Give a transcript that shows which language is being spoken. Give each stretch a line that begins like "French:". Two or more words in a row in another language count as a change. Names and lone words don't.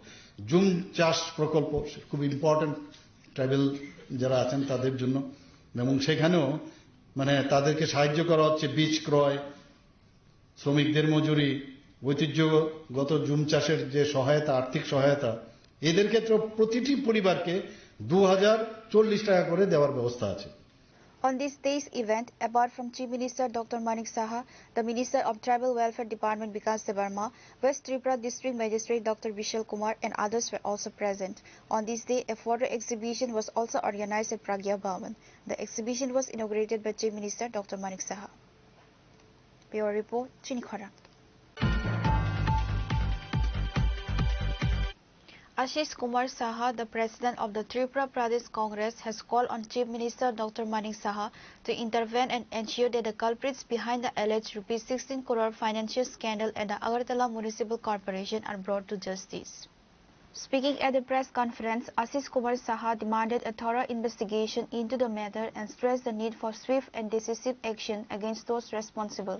Bangla: জুম চাষ প্রকল্প খুব
English: important tribal
Bangla: যারা আছেন তাদের জন্য, এবং সেখানেও তাদেরকে সাহায্য করা হচ্ছে বীজ ক্রয়, শ্রমিকদের মজুরি, ঐতিহ্যগত জুম চাষের যে সহায়তা, আর্থিক সহায়তা, এদের ক্ষেত্রে প্রতিটি পরিবারকে 2,040 টাকা করে দেওয়ার ব্যবস্থা আছে।
English: On this day's event, apart from Chief Minister Dr. Manik Saha, the Minister of Tribal Welfare Department Vikas Debarma, West Tripura District Magistrate Dr. Vishal Kumar and others were also present. On this day, a photo exhibition was also organized at Pragya Bhavan. The exhibition was inaugurated by Chief Minister Dr. Manik Saha. Bureau Report, Chinikhara. Ashish Kumar Saha, the President of the Tripura Pradesh Congress, has called on Chief Minister Dr. Manik Saha to intervene and ensure that the culprits behind the alleged ₹16 crore financial scandal at the Agartala Municipal Corporation are brought to justice. Speaking at the press conference, Ashish Kumar Saha demanded a thorough investigation into the matter and stressed the need for swift and decisive action against those responsible.